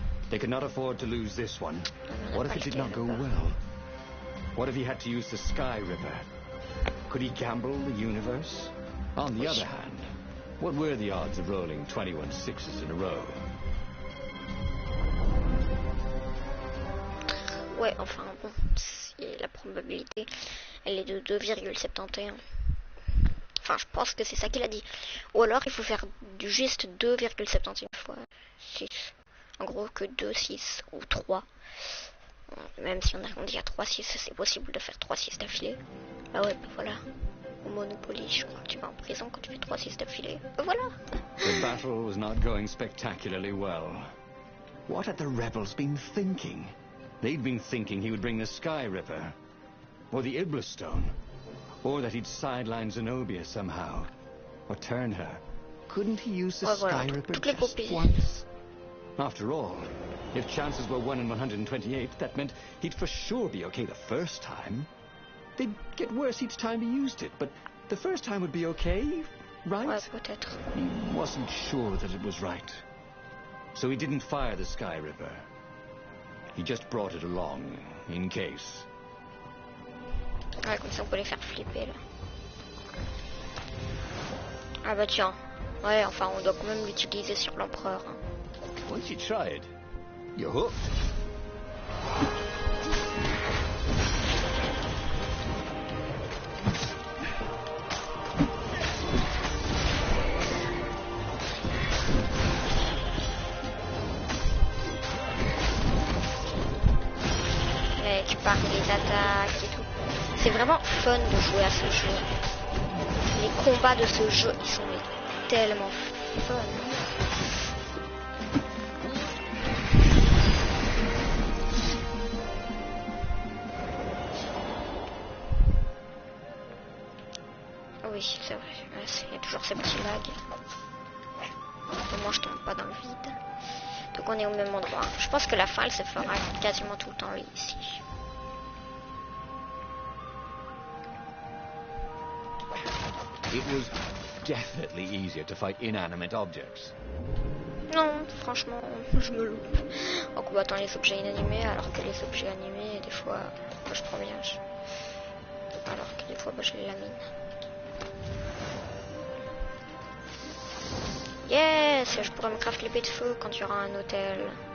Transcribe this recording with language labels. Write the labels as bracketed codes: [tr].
[en] They could not afford to lose this one. What if it did not go well? What if he had to use the Sky Ripper? Could he gamble the universe? On the other hand, what were the odds of rolling 21 sixes in a row? [fr] Ouais, enfin bon, la probabilité, elle est de 2,71. Enfin, je pense que c'est ça qu'il a dit. Ou alors, il faut faire du juste 2,71 fois 6. En gros, que 2, 6 ou 3. Même si on arrondit à 3, 6, c'est possible de faire 3, 6 d'affilée. Ah ouais, bah voilà. Au Monopoly, je crois que tu vas en prison quand tu fais 3, 6 d'affilée. Bah voilà. [en] The battle was not going spectacularly well. What had the rebels been thinking? They'd been thinking he would bring the Sky Ripper, or the Iblis Stone, or that he'd sideline Zenobia somehow, or turn her. Couldn't he use the Sky Ripper just once? After all, if chances were 1 in 128, that meant he'd for sure be okay the first time. They'd get worse each time he used it, but the first time would be okay, right? [fr] Ouais, peut-être. [en] He wasn't sure that it was right. So he didn't fire the Sky Ripper. He just brought it along, in case. [fr] Ouais, comme ça on peut les faire flipper là. Ah bah tiens. Ouais, enfin on doit quand même l'utiliser sur l'empereur. Hein. [en] Once you try it, you're hooked. [fr] Par les attaques et tout. C'est vraiment fun de jouer à ce jeu. Les combats de ce jeu, ils sont tellement fun. Oui, c'est vrai. Il y a toujours ces petits lags. Au moins, je tombe pas dans le vide. Donc on est au même endroit. Je pense que la fin, elle se fera quasiment tout le temps ici. [en] It was definitely easier to fight inanimate objects. [fr] Non, franchement, je me loupe en combattant les objets inanimés, alors que les objets animés, des fois, moi, je prends bien. Alors que des fois, je les lamine. Yes, je pourrais me craft l'épée de feu quand il y aura un hôtel.